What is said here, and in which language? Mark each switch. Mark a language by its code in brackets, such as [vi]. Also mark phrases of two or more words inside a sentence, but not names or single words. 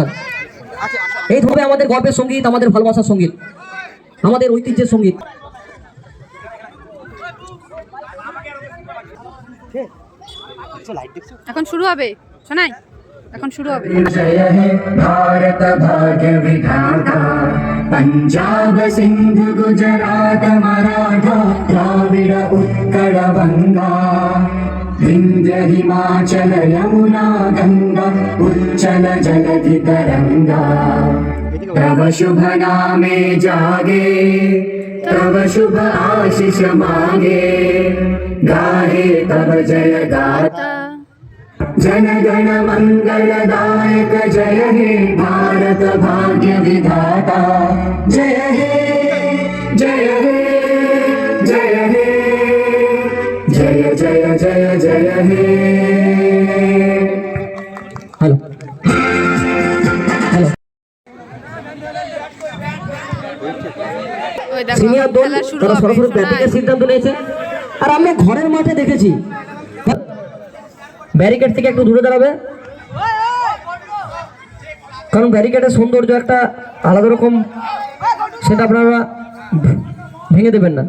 [bn] এই ধরবে আমাদের গর্বের সঙ্গীত, আমাদের ভালোবাসার সঙ্গীত, আমাদের ঐতিহ্যের সঙ্গীত। এখন শুরু হবে, শোনাই এখন শুরু হবে। জয় হে ভারত ভাগ্য বিধাতা, পঞ্জাব সিন্ধু গুজরাট মরাঠা দ্রাবিড় উৎকল বঙ্গ, বিন্ধ্য হিমাচল যমুনা গঙ্গা উচ্ছল জলধি তরঙ্গ। তব শুভ নামে জাগে, তব শুভ আশিস মাগে, গাহে তব জয় গাথা, জন গণ মঙ্গলদায়ক। জয় হে ভারত ভাগ্য বিধাতা, জয় হে জয় হে জয় হে জয় জয় জয় জয় হে। [en] hello hello, [bn] সিনিয়র দল তারা সরাসরি ব্যাটিংয়ের সিদ্ধান্ত নিয়েছে। আর আমরা ঘরের মাঠে দেখেছি, ব্যারিকেড থেকে একটু দূরে দাঁড়াবে, কারণ ব্যারিকেডের সৌন্দর্য একটা আলাদা রকম, সেটা আপনারা ভেঙে দেবেন না।